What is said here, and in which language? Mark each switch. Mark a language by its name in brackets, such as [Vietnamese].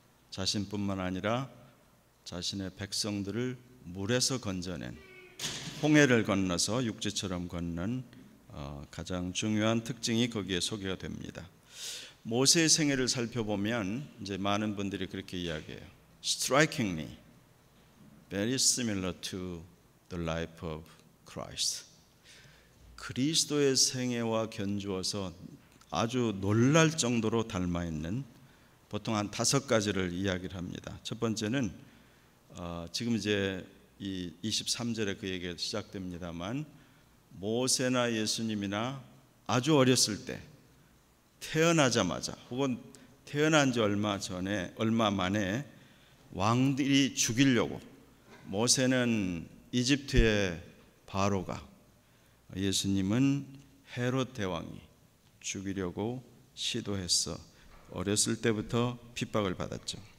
[Korean] 자신뿐만 아니라 자신의 백성들을 물에서 건져낸, 홍해를 건너서 육지처럼 건넌 가장 중요한 특징이 거기에 소개가 됩니다. 모세의 생애를 살펴보면 이제 많은 분들이 그렇게 이야기해요. [English] Strikingly very similar to the life of Christ. [Korean] 그리스도의 생애와 견주어서 아주 놀랄 정도로 닮아 있는, 보통 한 5가지를 이야기를 합니다. 첫 번째는 지금 이제 이 23절에 그 얘기가 시작됩니다만, 모세나 예수님이나 아주 어렸을 때 태어나자마자 혹은 태어난 지 얼마 만에 왕들이 죽이려고, 모세는 이집트의 바로가, 예수님은 헤롯 대왕이 죽이려고 시도했어 어렸을 때부터 핍박을 받았죠.